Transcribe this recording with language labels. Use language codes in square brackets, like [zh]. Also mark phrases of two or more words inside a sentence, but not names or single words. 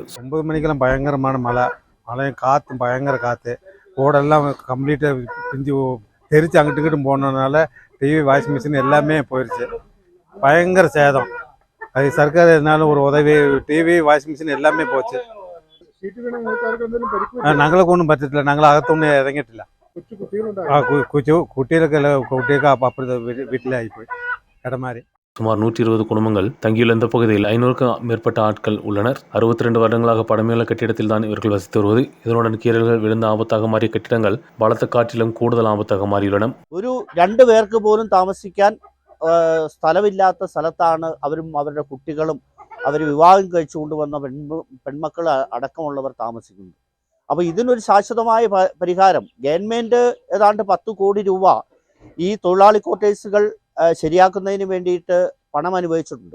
[ta] 9 மணிக்கெல்லாம் பயங்கரமான மழையும் காற்றும் பயங்கர காற்று, ஓடெல்லாம் கம்ப்ளீட்டாக பிஞ்சு தெரிச்சு அங்கிட்டு இங்கிட்டு போனதுனால டிவி, [en] washing machine [ta] எல்லாமே போயிடுச்சு. பயங்கர சேதம். அது சர்க்கார் எதனாலும் ஒரு உதவி, டிவி, [en] washing machine [ta] எல்லாமே போச்சு. [ml] ഞങ്ങൾക്ക് ഒന്നും പറ്റത്തില്ല. ഞങ്ങൾ അകത്തൊന്നും ഇറങ്ങിയിട്ടില്ല. കുട്ടിയൊക്കെ അപ്പുറത്തെ വീട്ടിലായിപ്പോയി ഇടമാരി. [ta] சுமார் 120 குடும்பங்கள் தங்கியுள்ள இந்த பகுதியில் 500க்கும் மேற்பட்ட ஆட்கள் உள்ளனர். 62 வருடங்களாக பழமையுள்ள கட்டிடத்தில் தான் இவர்கள் வசித்து வருவது. இதனுடன் கீறல்கள் விழுந்த ஆபத்தாக மாறிய கட்டிடங்கள் பலத்த காற்றிலும் கூடுதல் ஆபத்தாக மாறியுள்ளன. [ml] ഒരു 2 പേർക്ക് പോലും താമസിക്കാൻ സ്ഥലമില്ലാത്ത സ്ഥലത്താണ് അവരും അവരുടെ കുട്ടികളും അവർ വിവാഹം കഴിച്ചു കൊണ്ടുവന്ന പെൺമക്കൾ അടക്കമുള്ളവർ താമസിക്കുന്നത്. അപ്പോൾ ഇതിനൊരു ശാശ്വതമായ പരിഹാരം ഗവൺമെൻറ് ഏതാണ്ട് 10 കോടി രൂപ ഈ തൊഴിലാളി ക്വാർട്ടേഴ്സുകൾ ശരിയാക്കുന്നതിന് വേണ്ടിയിട്ട് പണം അനുവദിച്ചിട്ടുണ്ട്.